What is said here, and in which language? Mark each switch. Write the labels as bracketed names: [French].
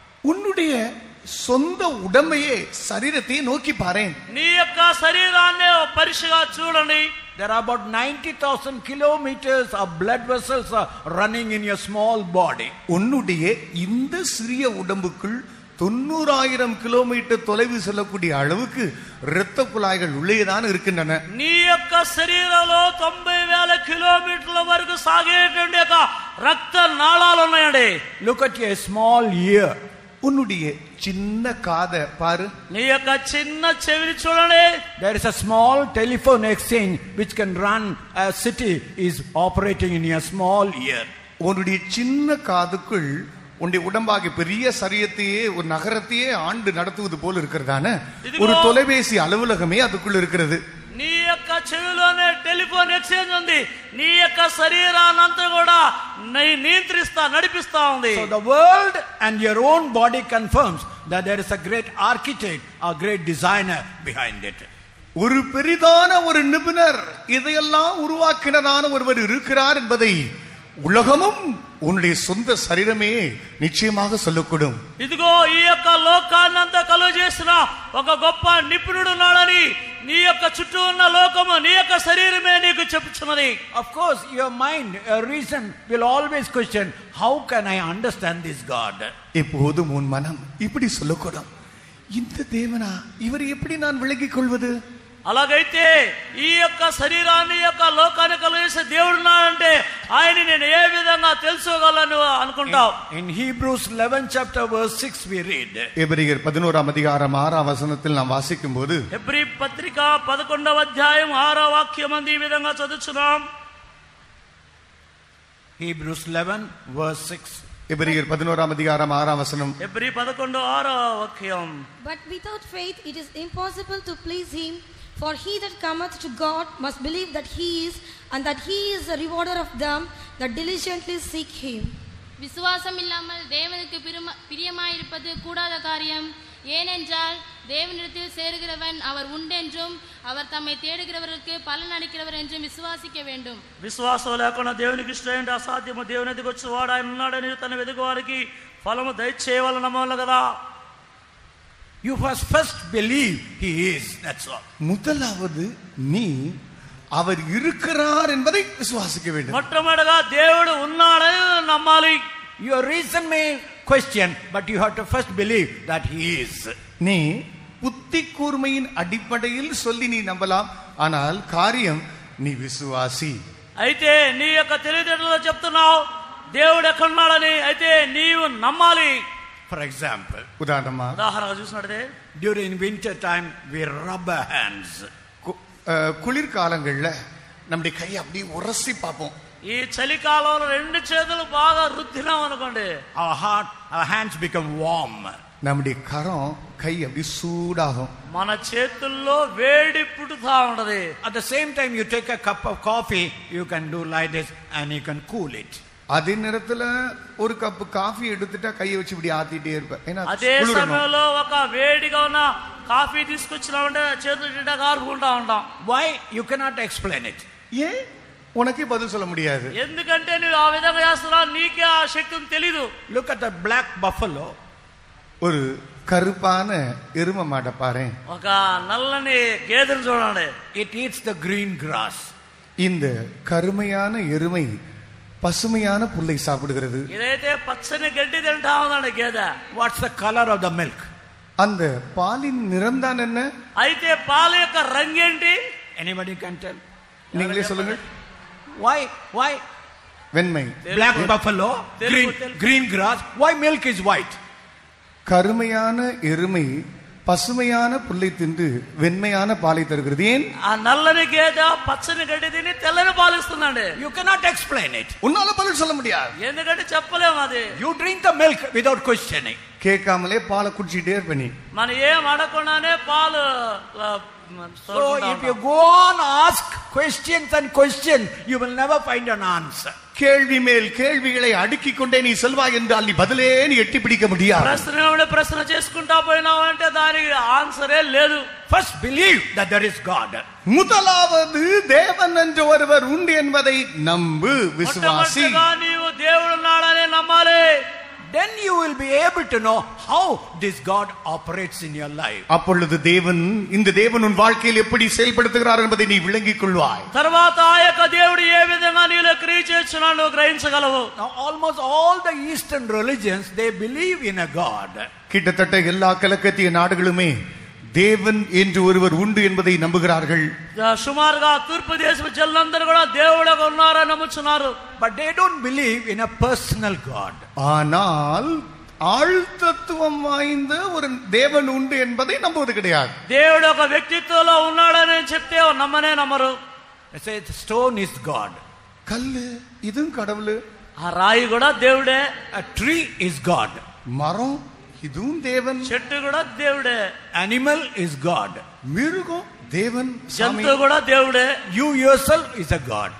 [Tamil] உன்னுடைய சொந்த உடம்பையே சரீரத்தை நோக்கி பாரேன். [Telugu] నీ యొక్క శరీరాన్ని పరీక్షగా చూడండి. [English] There are about 90,000 kilometers of blood vessels are running in your small body. [Tamil] உன்னுடைய இந்த சிறிய உடம்புக்குள் 90,000 கிலோமீட்டர் தொலைவு செல்லக்கூடிய அளவுக்கு இரத்த குழாய்கள் உள்ளேதான் இருக்கின்றன. [Telugu] నీ యొక్క శరీరంలో 90,000 కిలోమీటర్ల వరకు సాగేటువంటి ఒక రక్త నాళాలు ఉన్నాయండి. [English] Look at your small ear. [Tamil] உன்னுடைய சின்ன காதை பாரு. [Telugu] నీ యొక్క చిన్న చెవిని చూడండి. [English] There is a small telephone exchange which can run a city is operating in your small ear. [Tamil] உன்னுடைய சின்ன காதுக்குள் உன்னுடைய உடம்பாகிய பெரிய சரியத்தையே ஒரு நகரத்தையே ஆண்டு நடத்துவது போல இருக்கிறதான ஒரு தொலைபேசி அலுவலகமே அதுக்குள்ள இருக்கிறது. [Telugu] నీ యొక్క చెవిలోనే టెలిఫోన్ ఎక్స్చేంజ్ ఉంది. నీ యొక్క శరీరాన్నంతా కూడా నడిపిస్తా ఉంది. [English] So the world and your own body confirms that there is a great architect, a great designer behind it. [Tamil] ஒரு பெரிதான ஒரு நிபுணர் இதையெல்லாம் உருவாக்கினதான ஒருவர் இருக்கிறார் என்பதை உலகமும் உன்னுடைய சொந்த சரீரமே நிச்சயமாக சொல்லக்கூடும். [Telugu] ఇదిగో ఈ యొక్క లోకాన్నంతా కలుగ చేసిన ఒక గొప్ప నిపుణుడు ఉన్నాడని నీ యొక్క చుట్టూ ఉన్న లోకము నీ యొక్క శరీరమే నీకు చెప్పుచున్నది. [English] Of course your mind, your reason will always question, how can I understand this God? [Tamil] எப்போதும் உன் மனம் இப்படி சொல்லக்கூடும், இந்த தேவனா இவர் எப்படி நான் விளங்கிக் கொள்வது? [Telugu] అలాగైతే ఈ యొక్క శరీరాన్ని యొక్క లోకాన్ని కలిగేసే దేవుడు ఉన్నాడంటే ఆయన నేను ఏ విధంగా తెలుసుకోగలను అనుకుంటావు. [English] In Hebrews 11 chapter verse 6 we read. [Tamil] எபிரேயர் 11 அதிகாரம் 6 வசனத்தில் நாம் வாசிக்கும்போது, [Telugu] హెబ్రీ పత్రిక 11వ అధ్యాయం 6వ వాక్యం ఈ విధంగా చదువుచున్నాం. [English] Hebrews 11 verse 6. [Tamil] எபிரேயர் 11 அதிகாரம் 6 வசனம். [Telugu] హెబ్రీ 11 6వ వాక్యం. [English] But without faith it is impossible to please him. For he that cometh to God must believe that he is, and that he is the rewarder of them that diligently seek him. [Tamil] விசுவாசம் இல்லாமல் தேவனுக்கு பிரியமாயிருப்பது கூடாத காரியம். ஏனென்றால் தேவனிடத்தில் சேருகிறவன் அவர் உண்டென்றும் அவர் தம்மை தேடுகிறவர்களுக்கு பலன் அளிக்கிறவர் என்றும் விசுவாசிக்க வேண்டும். [Telugu] విశ్వాసం లేకుండా దేవునికి ఇష్టం అసాధ్యము. దేవుని ఎదుగు వచ్చి వాడు ఆయన ఉన్నాడని తన వెదుగు వారికి ఫలము దయచేయవలన నమ్మవలెను కదా. [English] You must first believe he is, that's all. [Tamil] முதலாவது நீ அவர் இருக்கிறார் என்பதை விசுவாசிக்க வேண்டும். [Telugu] మొట్టమొదటిగా దేవుడు ఉన్నాడని నమ్మాలి. [English] Your reason may question, but you have to first believe that he is. [Tamil] நீ புத்தி கூர்மையின் அடிப்படையில் சொல்லி நீ நம்பலாம், ஆனால் காரியம் நீ விசுவாசி. [Telugu] అయితే నీ యొక్క తెలివితేటలో చెప్తున్నావు దేవుడు ఎక్కడున్నాడని, అయితే నీవు నమ్మాలి. [English] For example, [Telugu] ఉదాహరణగా చూసినట్టే [English] during winter time we rub our hands. [Tamil] குளிர்காலங்கள்ல நம்முடைய கையை அப்படியே உரசி பார்ப்போம். [Telugu] ఈ చలికాలంలో రెండు చేతులు బాగా రుద్దినాం అనుకోండి, [English] our hands become warm. [Tamil] நம்முடைய கரம் கை அப்படி சூடாகும். [Telugu] మన చేతుల్లో వేడి పుడుతా ఉంటది. [English] At the same time you take a cup of coffee, you can do like this and you can cool it. [Tamil] அதே நேரத்துல ஒரு கப் காஃபி எடுத்துட்டா கையை வச்சு இப்படி ஆத்திட்டே இருப்பேன். [Telugu] అదే సమయంలో ఒక వేడిగా ఉన్న కాఫీ తీసుకొచ్చినామంటే చేతులు కారుకుంటా ఉంటాం. [English] Why? You cannot explain it. [Tamil] ஏன் உனக்கே பதில் சொல்ல முடியாது. [Telugu] ఎందుకంటే నువ్వు ఆ విధంగా చేస్తున్నావు, నీకే ఆ శక్తి తెలీదు. [English] Look at the black buffalo. [Tamil] ஒரு கருப்பான எருமை மாட்டை பாரு. [Telugu] ఒక నల్లని గేదెను చూడండి. [English] It eats the green grass. [Tamil] இந்த கருமையான எருமை பசுமையான புல்லை சாப்பிடுகிறது. [Telugu] ఇదైతే పచ్చని గడ్డి తింటా ఉందండి గేదె. [English] What's the color of the milk? [Tamil] அந்த பாலின் நிறம் தான் என்ன? [Telugu] అయితే పాల యొక్క రంగు ఏంటి? [English] Anybody can tell? [Tamil] நீங்களே சொல்லுங்க. [English] Why? [Tamil] வெண்மை. [English] Black buffalo, green grass. Why milk is white? [Tamil] கருமையான எருமை பசுமையான புல்லை தின்று வெண்மையான பாலை தருகிறது. ஏன்? [Telugu] ఆ నల్లని గేదె పచ్చని గడ్డి తిని తెల్లని పాలు ఇస్తుందండి. [English] You cannot explain it. [Tamil] உன்னால பதில் சொல்ல முடியாது. [Telugu] ఎందుకంటే చెప్పలేము అది. [English] You drink the milk without questioning. [Tamil] கேட்காமலே பாலை குடிச்சிட்டே இருப்ப. [Telugu] మనం ఏం అడగకుండానే పాలు [English] So if you go on ask questions and questions, you will never find an answer. [Tamil] கேள்வி மேல் கேள்விகளை அடுக்கிக் கொண்டே நீ செல்வாய் என்றால் நீ பதிலே நீ எட்டி பிடிக்க முடியாது. [Telugu] ప్రశ్న చేసుకుంటా పోయినావంటే దానికి ఆన్సరే లేదు. [English] First believe that there is God. [Tamil] முதலாவது தேவன் என்ற ஒருவர் உண்டு என்பதை நம்பு, விசுவாசி. [Telugu] నీవు దేవుడు ఉన్నాడని నమ్మాలి. [English] Then you will be able to know how this God operates in your life. [Tamil] அப்பொழுது தேவன் இந்த தேவன் உன் வாழ்க்கையில் எப்படி செயல்படுத்துகிறார் என்பதை நீ விளங்கிக் கொள்வாய். [Telugu] తర్వాత ఆ యొక్క దేవుడు ఏ విధంగా నీలో క్రియ చేస్తున్నాడో గ్రహించగలవు. [English] Now almost all the eastern religions, they believe in a God. [Tamil] கிட்டத்தட்ட எல்லா கிழக்கத்திய நாடுகளுமே தேவன் என்று ஒருவர் உண்டு என்பதை நம்புகிறார்கள். [Telugu] సుమారుగా తూర్పు దేశపు జనులందరూ కూడా దేవుడుగా ఉన్నారని నమ్ముచున్నారు. [English] But they don't believe in a personal God. [Tamil] ஆனால் ஆழ்தத்துவம் வாய்ந்த ஒரு தேவன் உண்டு என்பதை நம்புவது கிடையாது. [Telugu] దేవుడు ఒక వ్యక్తిత్వంలో ఉన్నాడని చెప్తే నమ్మనే నమ్మరు. [English] They say the stone is God. [Tamil] கல்லு இதுவும் கடவுள். [Telugu] ఆ రాయి కూడా దేవుడే. [English] A tree is God. [Tamil] மரம் இதுவும் தேவன். [Telugu] చెట్టు కూడా దేవుడే. [English] Animal is God. [Tamil] மிருகம் தேவன். [Telugu] జంతువు కూడా దేవుడే. [English] You yourself is a God.